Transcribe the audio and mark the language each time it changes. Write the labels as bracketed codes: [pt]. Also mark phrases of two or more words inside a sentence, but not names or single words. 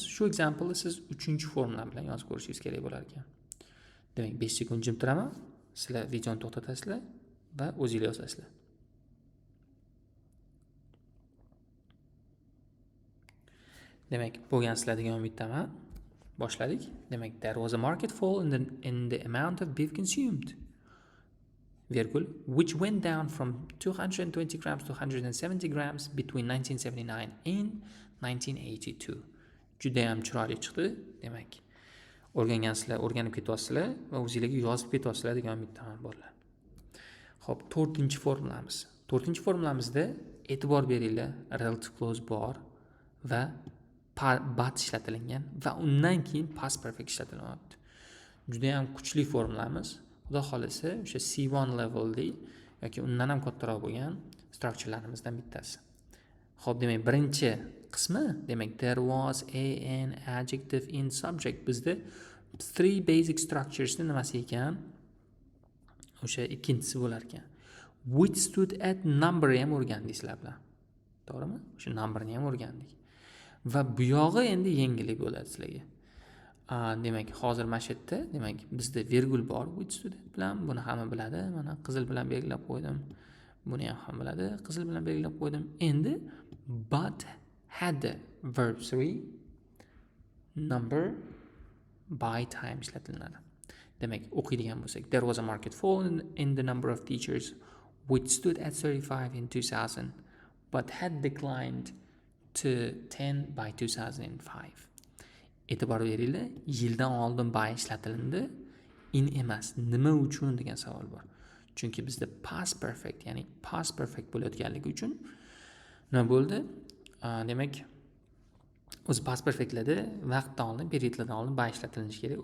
[uz] Shu example'ni siz 3-formula bilan yozib ko'rishingiz kerak bo'lar ekan. Demak, 5 sekund jim turaman. Sizlar videoni to'xtatasizlar va o'zingizlar yozasizlar. Demak, bo'lgan sizlar degan umiddaman. Boshladik. Demak, [en] there was a market fall in the amount of beef consumed, [uz] virgul, [en] which went down from 220 grams to 170 grams between 1979 and 1982. [uz] Juda ham chiroyli chiqdi. Demak, o'rgangansizlar, o'rganib ketyapsizlar va o'zingizlarga yozib ketyapsizlar degan umiddaman bolalar. Xo'p, 4-formulamiz. 4-formulamizda e'tibor beringlar, [en] relative clause [uz] bor va but ishlatilgan va undan keyin [en] past perfect [uz] ishlatilyapti. Juda ham kuchli formulamiz. Xudo xolasa o'sha [en] C1 levelli [uz] yoki undan ham kattaroq bo'lgan structurelarimizdan bittasi. Xo'p, demak, birinchi qismi, demak, [en] there was an adjective in subject. [uz] Bizda [en] 3 basic structures [uz] ni nimasi ekan? O'sha ikkinchisi bo'lar ekan. [en] Which stood at number ham o'rgandik sizlar bilan. [uz] To'g'rimi? [en] O'sha number [uz] ni ham o'rgandik. Va bu yog'i endi yengillik bo'ladi sizlarga. Demak, hozir mana shu yerda, demak, bizda virgul bor which student bilan, buni hamma biladi. Mana qizil bilan belgilab qo'ydim. Buni ham biladi, qizil bilan belgilab qo'ydim. Endi [en] but had the verb 3 number by time [uz] ishlatiladi. Demak, o'qiydigan bo'lsak, [en] there was a market fall in the number of teachers which stood at 35 in 2000 but had declined to 10 by 2005. [uz] E'tibor beringlar, yildan oldin by ishlatilindi, in emas. Nima uchun degan savol bor. Chunki bizda [en] past perfect, [uz] ya'ni [en] past perfect [uz] bo'layotganligi uchun nima bo'ldi? Demak, o'zi [en] past perfectlarda [uz] vaqtdan oldin, periodlardan oldin by ishlatilinishi kerak.